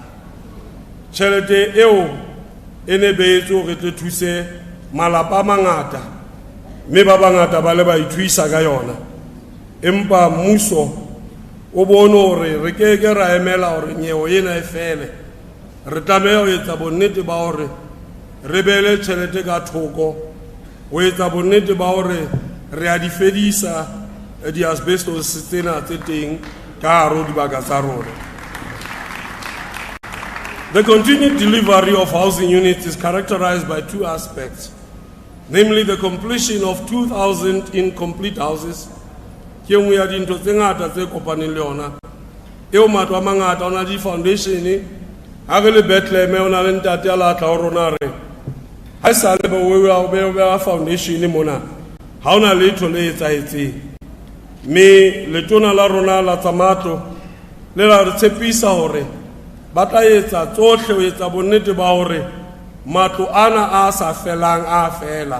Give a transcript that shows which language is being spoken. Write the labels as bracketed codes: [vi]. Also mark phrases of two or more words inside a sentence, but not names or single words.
[st] Tjhelete eo ene beetse hore tle thuse malapa a mangata, mme ba bangata ba le ba ithuisa ka yona, empa mmuso o bone hore re keke ra emela hore nyewo ena e fele. Re tlameha ho etsa bonnete ba hore re bele tjhelete ka thoko, ho etsa bonnete ba hore re a di fedisa di asbestos tsena tse teng ka hare ho dibaka tsa rona. [en] The continued delivery of housing units is characterized by two aspects, namely the completion of 2,000 incomplete houses. [st] Ke nngwe ya dintho tse ngata tse kopaneng le yona eo matlo a mangata ona di foundation ha re le Bethlehem ona le ntate a latla ho rona re ha sa le ba foundation mona ha ona letho le etsahetseng, mme letona la rona la tsa matlo le la re tshepisa hore ba tla etsa tsohle ho etsa bonnete ba hore matlo ana a sa felang a fela.